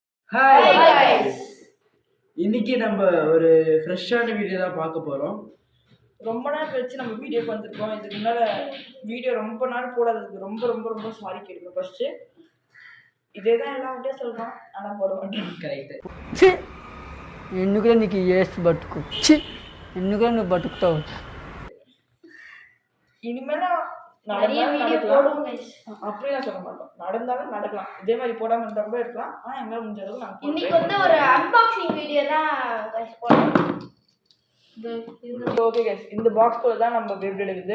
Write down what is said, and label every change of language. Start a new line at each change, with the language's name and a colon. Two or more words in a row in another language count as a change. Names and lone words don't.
Tamil: ஹாய்
English: Hi guys.
Tamil: இன்னைக்கு நம்ம ஒரு ஃப்ரெஷ்ஷான வீடியோ தான் பார்க்க போகிறோம். ரொம்ப நாள் கழிச்சு நம்ம வீடியோக்கு வந்திருக்கோம். இதுக்கு முன்னால வீடியோ ரொம்ப நாள் போடாததுக்கு ரொம்ப ரொம்ப ரொம்ப சாரி கேட்குறோம். ஃபர்ஸ்ட் இதே தான் எல்லா வீடியோ சொல்கிறோம், ஆனால் போட மாட்டேன். కరెక్ట్.
Telugu: ఎందుకురా నీకు ఏసు బతుకు ఎందుకురా నువ్వు బతుకుతావు
Tamil: இனிமேல் நடக்கலாம், அப்படிலாம் சொல்ல மாட்டோம். நடந்தாலும் நடக்கலாம், இதே மாதிரி போடாமல் இருந்தால் கூட இருக்கலாம். ஆனால் எங்களால் முடிஞ்ச அளவுக்கு நாங்கள் இன்னைக்கு வந்து ஒரு
English: unboxing video
Tamil: தான் போடுறோம்.
English: okay guys,
Tamil: இந்த பாக்ஸ்குள்ளே தான் நம்ம பேப்ளேட் இருக்குது.